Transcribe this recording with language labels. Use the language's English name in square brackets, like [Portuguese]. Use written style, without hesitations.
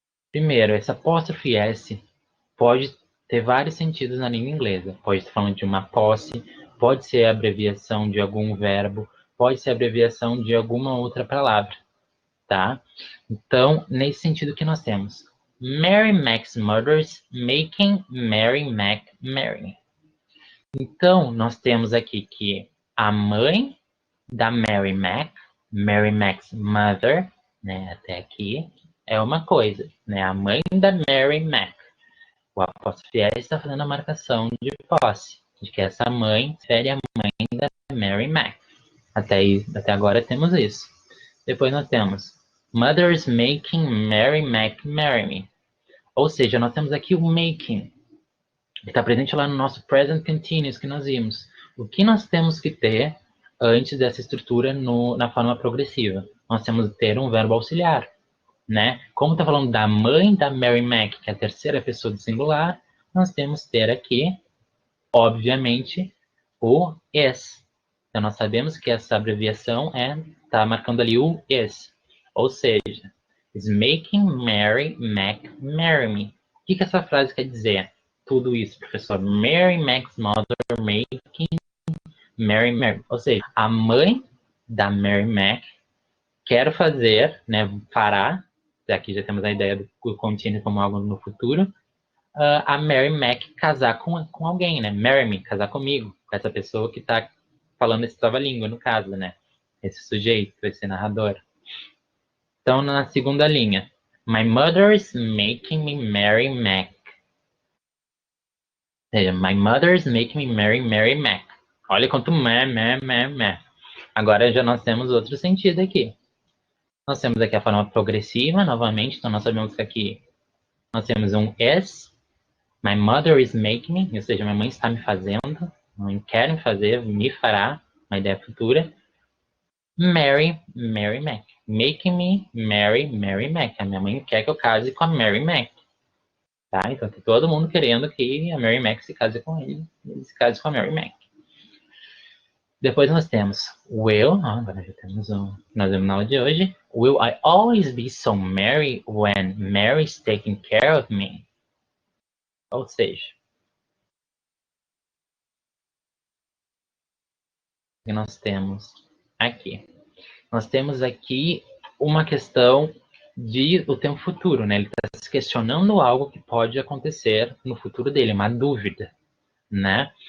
[Portuguese] Primeiro, essa apóstrofe S pode ter vários sentidos na língua inglesa. Pode estar falando de uma posse, pode ser a abreviação de algum verbo, pode ser a abreviação de alguma outra palavra, tá? Então, nesse sentido que nós temos. [English] Mary Mac's mother's making Mary Mac marry me. [Portuguese] Então, nós temos aqui que a mãe da [English] Mary Mac's mother, [Portuguese] né, até aqui, é uma coisa, né? A mãe da Mary Mac. O apóstrofe S está fazendo a marcação de posse, de que essa mãe refere a mãe da Mary Mac. Até agora temos isso. Depois nós temos [English] Mother's making Mary Mac marry me. [Portuguese] Ou seja, nós temos aqui o making, que está presente lá no nosso present continuous que nós vimos. O que nós temos que ter antes dessa estrutura na forma progressiva? Nós temos que ter um verbo auxiliar, né? Como está falando da mãe da Mary Mac, que é a terceira pessoa do singular, nós temos que ter aqui, obviamente, o is. Então, nós sabemos que essa abreviação está marcando ali o is. Ou seja, [English] is making Mary Mac marry me. [Portuguese] O que essa frase quer dizer? Tudo isso, professor. [English] Mary Mac's mother making Mary marry. [Portuguese] Ou seja, a mãe da Mary Mac quer fazer, né, fará, aqui já temos a ideia do contínuo como algo no futuro, a Mary Mac casar com alguém, né? [English] Marry me, [Portuguese] casar comigo, com essa pessoa que está falando esse trava-língua, no caso, né? Esse sujeito, esse narrador. Então, na segunda linha, [English] my mother's making me marry Mac. [Portuguese] Ou seja, [English] my mother's making me marry Mary Mac. [Portuguese] Olha quanto meh. Agora já nós temos outro sentido aqui. Nós temos aqui a forma progressiva, novamente, então nós sabemos que aqui nós temos um is, [English] my mother is making me, [Portuguese] ou seja, minha mãe está me fazendo, mãe quer me fazer, me fará, uma ideia futura. [English] Mary Mac. Making me Mary Mac. [Portuguese] A minha mãe quer que eu case com a Mary Mac. Tá? Então, tem todo mundo querendo que a Mary Mac se case com ele se case com a Mary Mac. Depois nós temos will, agora já temos nós vemos na aula de hoje. [English] Will I always be so merry when Mary's taking care of me? [Portuguese] Ou seja, o que nós temos aqui? Nós temos aqui uma questão do tempo futuro, né? Ele está se questionando algo que pode acontecer no futuro dele, uma dúvida, né?